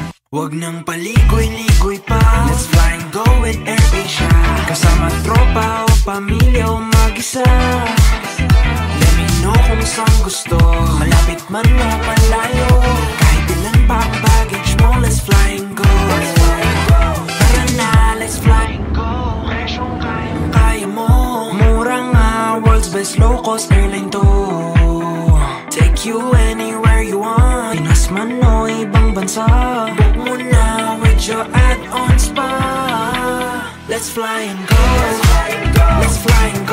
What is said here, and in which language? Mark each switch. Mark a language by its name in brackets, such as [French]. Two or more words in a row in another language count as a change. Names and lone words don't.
[Filipino] Wag nang paligoy-ligoy pa. [English] Let's fly and go with AirAsia. [Filipino] Kasama tropa o pamilya o mag-isa. [English] Let me know [Filipino] kung saan gusto. Malapit man o malayo. Kahit ilan pa ang baggage mo. [English] Let's fly and go. [Filipino] Tara na, [English] let's fly and go. [Filipino] Presyong kaya mo. Mura nga, [English] world's best low-cost airline to. Take you anywhere you want. [Filipino] Pinas man o ibang bansa. Book mo na [English] with your add-ons [Filipino] pa. [English] Let's fly and go. Let's fly